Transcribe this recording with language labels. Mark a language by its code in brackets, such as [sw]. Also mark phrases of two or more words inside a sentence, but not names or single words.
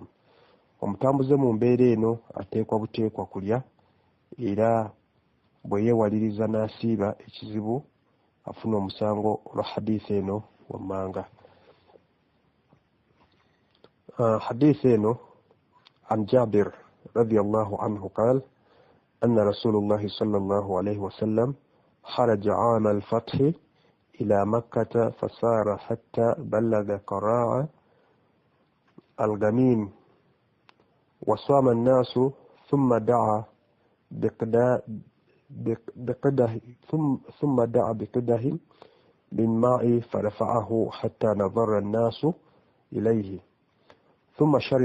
[lg] Omutambuze mu mbeera eno ateekwa buteekwa kulya era bwe yeewaliriza n'asiiba ekizibu afuna omusango olwa hadithi eno wammanga. Hadithi eno [ar] عن جابر رضي الله عنه قال أن رسول الله صلى الله عليه وسلم خرج عام الفتح إلى مكة فسار حتى بلغ قراع الغميم وصام الناس ثم دعا بقده من ماء فرفعه حتى نظر الناس إليه ثم